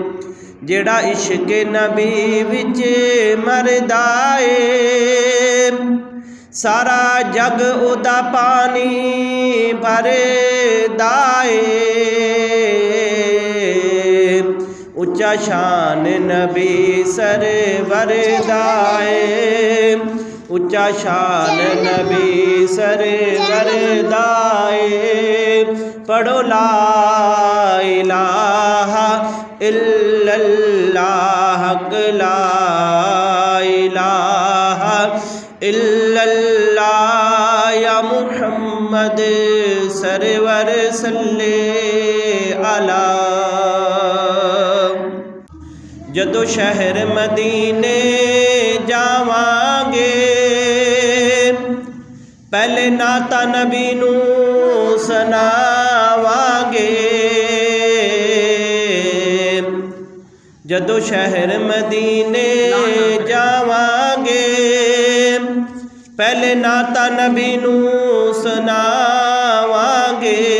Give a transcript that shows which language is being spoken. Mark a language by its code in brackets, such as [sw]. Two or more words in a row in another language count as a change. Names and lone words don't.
[pa] جیہڑا عشق نبی وچ مردا اے سارا جگ اودا پانی بھردا اے. اچا شان نبی سرور دا اے، اچا شان نبی سرور دا اے. [ar] पढ़ो لا إله إلا الله، لا إله إلا الله. يا محمد سرور صلِّ على. [pa] جدوں شہر مدینے جاواں گے پہلے نعتاں نبی نوں سناواں گے. جدوں شہر مدینے جاواں گے پہلے نعتاں نبی نوں سناواں گے.